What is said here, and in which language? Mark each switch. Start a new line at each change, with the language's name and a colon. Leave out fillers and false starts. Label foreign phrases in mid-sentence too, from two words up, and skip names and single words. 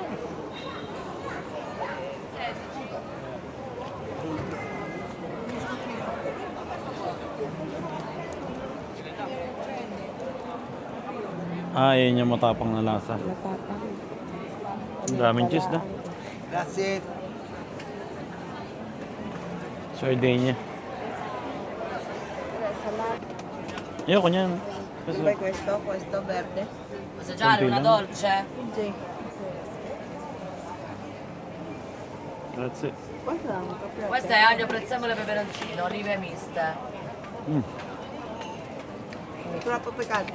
Filipino: Ah, yun yung matapang na lasa. Matapang. Ang daming cheese, na.
Italian: Grazie. Sardinia.
Filipino: Ayoko niyan.
Italian: Poi questo verde. Assaggiare una dolce? Sì. Grazie. Questa è aglio, prezzemolo e peperoncino, olive miste. Troppo piccante?